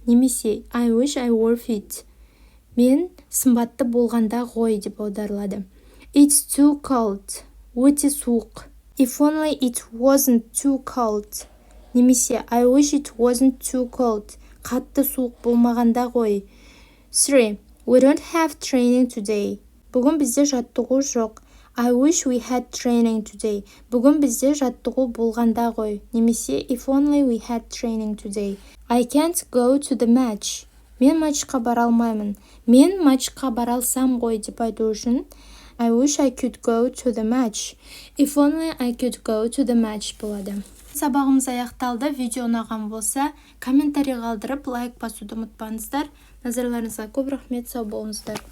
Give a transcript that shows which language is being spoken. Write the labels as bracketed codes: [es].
[kk] Немесе [en] I wish I were fit. [kk] Мен сымбатты болғанда ғой деп аударылады. [en] It's too cold. [kk] Өте суық. [en] If only it wasn't too cold. [kk] Немесе [en] I wish it wasn't too cold. [kk] Қатты суық болмағанда ғой. 3. [en] We don't have training today. [kk] Бүгін бізде жаттығу жоқ. [en] I wish we had training today. [kk] Бүгін бізде жаттығу болғанда ғой. Немесе [en] if only we had training today. I can't go to the match. [kk] Мен матчқа бара алмаймын. Мен матчқа бара алсам ғой деп айту үшін [en] I wish I could go to the match. If only I could go to the match [kk] болады. Сабағымыз аяқталды. Видео ұнаған болса, комментарий қалдырып, лайк басуды ұмытпаңыздар. назарларыңызға көп рахмет, сау болыңыздар.